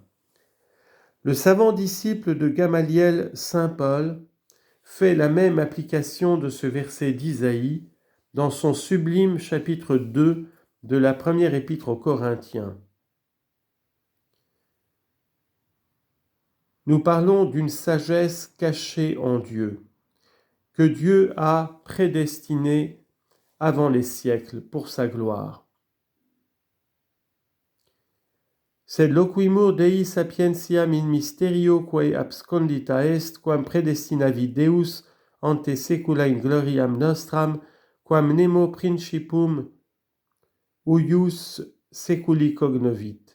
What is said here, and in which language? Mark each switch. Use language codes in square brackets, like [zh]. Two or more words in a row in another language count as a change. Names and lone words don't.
[fr] Le savant disciple de Gamaliel, saint Paul, fait la même application de ce verset d'Isaïe dans son sublime chapitre 2 de la première épître aux Corinthiens. Nous parlons d'une sagesse cachée en Dieu, que Dieu a prédestinée avant les siècles pour sa gloire. [la] Sed loquimur Dei sapientiam in mysterio quae abscondita est, quam predestinavi Deus ante saecula in gloriam nostram, quam nemo principum huius seculi cognovit.